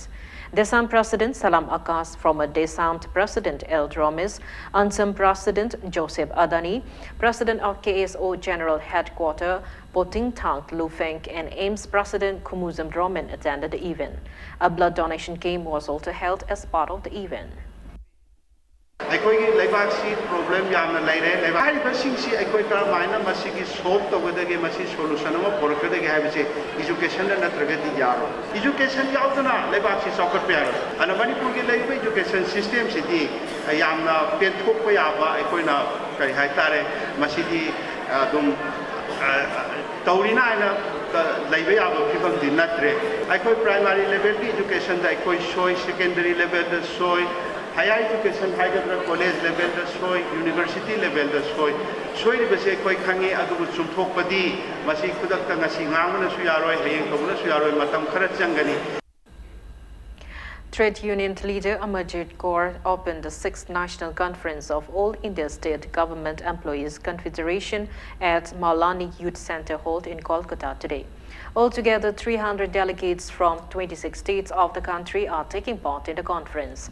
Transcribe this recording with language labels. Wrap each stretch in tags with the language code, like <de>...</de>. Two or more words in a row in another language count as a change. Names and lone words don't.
<en>DESAM President Salam Akas, former DESAM President El Dromis, ANSAM President Joseph Adani, President of KSO General Headquarters Poting Tang Lufeng, and AIMS President Kumuzam Dromin attended the event. A blood donation game was also held as part of the event.</en> <mni>ꯑꯩꯈꯣꯏꯒꯤ ꯂꯩꯕꯥꯛꯁꯤ ꯄ꯭ꯔꯣꯕ꯭ꯂꯦꯝ ꯌꯥꯝꯅ ꯂꯩꯔꯦ ꯍꯥꯏꯔꯤꯕꯁꯤꯡꯁꯤ ꯑꯩꯈꯣꯏ ꯀꯔꯝꯍꯥꯏꯅ ꯃꯁꯤꯒꯤ ꯁꯣꯜꯕ ꯇꯧꯒꯗꯒꯦ ꯃꯁꯤ ꯁꯣꯂꯨꯁꯟ ꯑꯃ ꯄꯨꯔꯛꯀꯗꯒꯦ ꯍꯥꯏꯕꯁꯤ ꯏꯖꯨꯀꯦꯁꯟꯗ ꯅꯠꯇ꯭ꯔꯒꯗꯤ ꯌꯥꯔꯣꯏ ꯏꯖꯨꯀꯦꯁꯟ ꯌꯥꯎꯗꯅ ꯂꯩꯕꯥꯛꯁꯤ ꯆꯥꯎꯈꯠꯄ ꯌꯥꯔꯣꯏ ꯑꯗꯨꯅ ꯃꯅꯤꯄꯨꯔꯒꯤ ꯂꯩꯔꯤꯕ</mni> <en>education systemsidi</en> <mni>ꯌꯥꯝꯅ ꯄꯦꯟꯊꯣꯛꯄ ꯌꯥꯕ ꯑꯩꯈꯣꯏꯅ ꯀꯔꯤ ꯍꯥꯏꯇꯥꯔꯦ ꯃꯁꯤꯗꯤ ꯑꯗꯨꯝ ꯇꯧꯔꯤꯅ ꯍꯥꯏꯅ ꯂꯩꯕ ꯌꯥꯕ ꯐꯤꯕꯝꯗꯤ ꯅꯠꯇ꯭ꯔꯦ ꯑꯩꯈꯣꯏ</mni> <en>primary levelgi</en> <mni>ꯏꯖꯨꯀꯦꯁꯟꯗ ꯑꯩꯈꯣꯏ ꯁꯣꯏ</mni> <en>secondary levelda</en> <mni>ꯁꯣꯏ</mni> <en>higher education higher college level</en> <mni>da soy</mni> <en>university level</en> <mni>da soy base koi khangi adu chumthokpadi masi khudak ta ngasi ngangna su yaroi hayeng tobna su yaroi matam khara changani. Trade union leader Amarjit Kaur opened the 6th National Conference of All India State Government Employees Confederation at Maulani Youth Center Hall in Kolkata today. Altogether, 300 delegates from 26 states of the country are taking part in the conference.</mni>